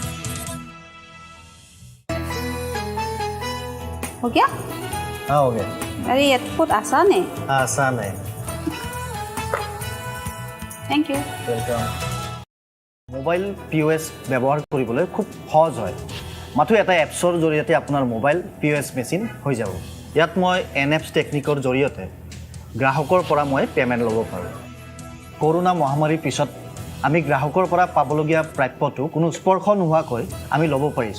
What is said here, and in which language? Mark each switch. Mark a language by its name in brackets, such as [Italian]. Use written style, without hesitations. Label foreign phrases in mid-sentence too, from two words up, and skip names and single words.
[Hindi] हो गया? हाँ हो गया। अरे ये तो बहुत आसान है। आसान है। थैंक यू। [Assamese] वेलकम। মোবাইল POS ব্যৱহাৰ কৰিবলৈ খুব সহজ হয়। মাত্ৰ এটা এপছৰ জৰিয়তে আপোনাৰ মোবাইল POS মেচিন হৈ যাব। ইয়াত মই NFS টেকনিকৰ জৰিয়তে গ্ৰাহকৰ পৰা মই পেমেণ্ট ল'ব পাৰোঁ। কৰোনা মহামাৰীৰ পিছত আমি গ্ৰাহকৰ পৰা পাবলগীয়া প্ৰাপ্যটো কোনো স্পৰ্শ নোহোৱাকৈ আমি ল'ব পাৰিছোঁ।